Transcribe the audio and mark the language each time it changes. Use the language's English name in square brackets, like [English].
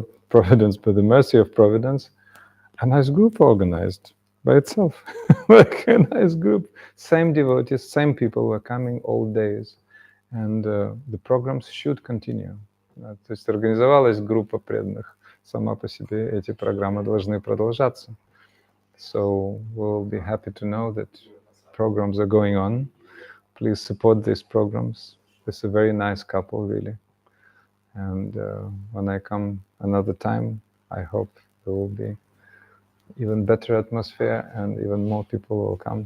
[English] Providence, by the mercy of Providence, a nice group organized by itself. Like a nice group. Same devotees, same people were coming all days. And the programs should continue. [Russian] То есть организовалась группа преданных. Сама по себе эти программы должны продолжаться. [English] So we'll be happy to know that programs are going on. Please support these programs. It's a very nice couple, really. And when I come another time, I hope there will be even better atmosphere and even more people will come.